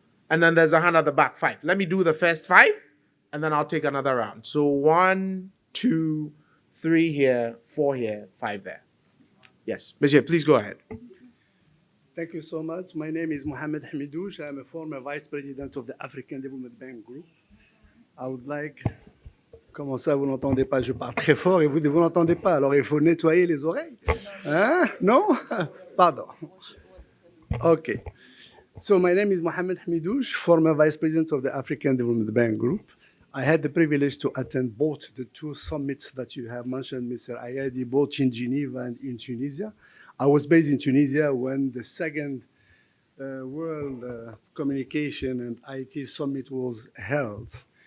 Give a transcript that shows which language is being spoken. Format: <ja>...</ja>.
<en>And then there's a hand at the back, 5. Let me do the first 5, and then I'll take another round. So 1, 2, 3 here, 4 here, 5 there. Yes, monsieur, please go ahead. Thank you so much. My name is Mohamed Hamidouche. I'm a former vice president of the African Development Bank Group. I would like...</en> <fr>Comment ça, vous n'entendez pas? Je parle très fort et vous n'entendez pas. Alors, il faut nettoyer les oreilles. Hein? Non? Pardon. Okay.</fr> <en>So, my name is Mohamed Hamidouche, former vice president of the African Development Bank Group. I had the privilege to attend both the two summits that you have mentioned, Mr. Ayadi, both in Geneva and in Tunisia. I was based in Tunisia when the second World Communication and IT Summit was held.</en>